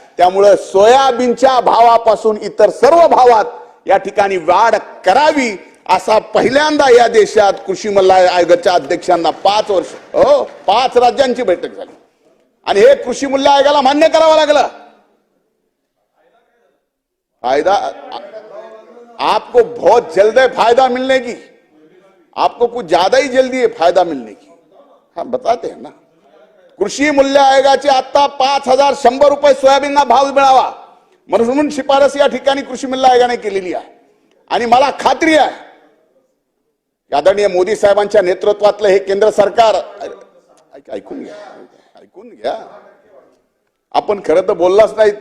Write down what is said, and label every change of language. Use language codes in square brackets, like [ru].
[mr] त्यामुळे सोयाबीनच्या भावापासून इतर सर्व भावात या ठिकाणी वाढ करावी, असा पहिल्यांदा या देशात कृषी मूल्य आयोगाच्या अध्यक्षांना 5 राज्यांची बैठक झाली आणि हे कृषी मूल्य आयोगाला मान्य करावं लागलं. [hi] फायदा आपको बहुत जल्द है फायदा मिलने की, आपको कुछ ज्यादा ही जल्दी है फायदा मिलने की. हाँ बताते हैं ना. [mr] कृषी मूल्य आयोगाचे आता 5,100 रुपये सोयाबीनना भाव मिळावा म्हणून शिफारस या ठिकाणी कृषी मूल्य आयोगाने केलेली आहे. आणि मला खात्री आहे आदरणीय मोदी साहेबांच्या नेतृत्वातलं हे केंद्र सरकार, ऐकून घ्या, आपण खरं तर बोललाच नाही.